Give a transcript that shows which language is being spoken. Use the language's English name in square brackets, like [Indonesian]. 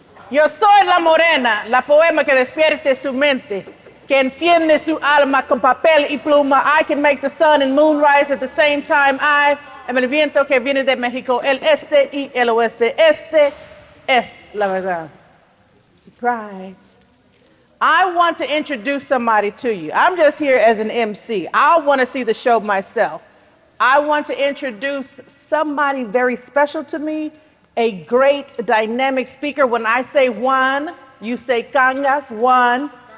[Spanish] Yo soy la morena, la poema que despierte su mente, que enciende su alma con papel y pluma. [English] I can make the sun and moon rise at the same time. I am [Spanish] el viento que viene de México, el este y el oeste. Este es la verdad. [English] Surprise. I want to introduce somebody to you. I'm just here as an MC. I want to see the show myself. I want to introduce somebody very special to me, a great dynamic speaker. When I say one, you say cangas, one.